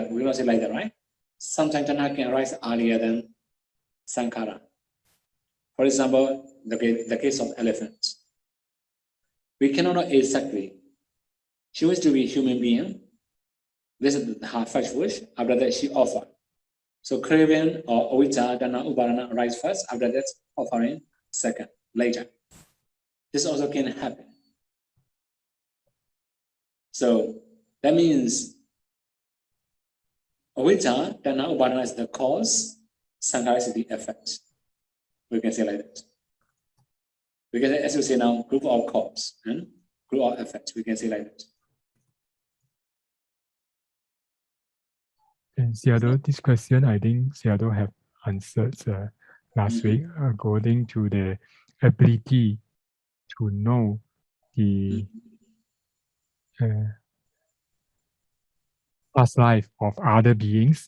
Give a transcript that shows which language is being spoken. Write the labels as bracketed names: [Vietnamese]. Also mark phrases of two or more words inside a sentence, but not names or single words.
[English] We cannot say like that, right? Sometimes Tanha can arise earlier than Sankara. For example, the case of elephants. We cannot know exactly. She wants to be a human being. This is her first wish. After that, she offered. So craving or [Pali] avijja, Tanha, upadana [English] arise first. After that, offering second, later. This also can happen. So that means [Pali] avijja, Tanha, upadana [English] is the cause, sankhara is the effect. We can say like that. We can, as you say now, group of cause and group of effect. We can say like that. And Sādhu, this question I think Sādhu have answered last week according to the ability to know the past life of other beings.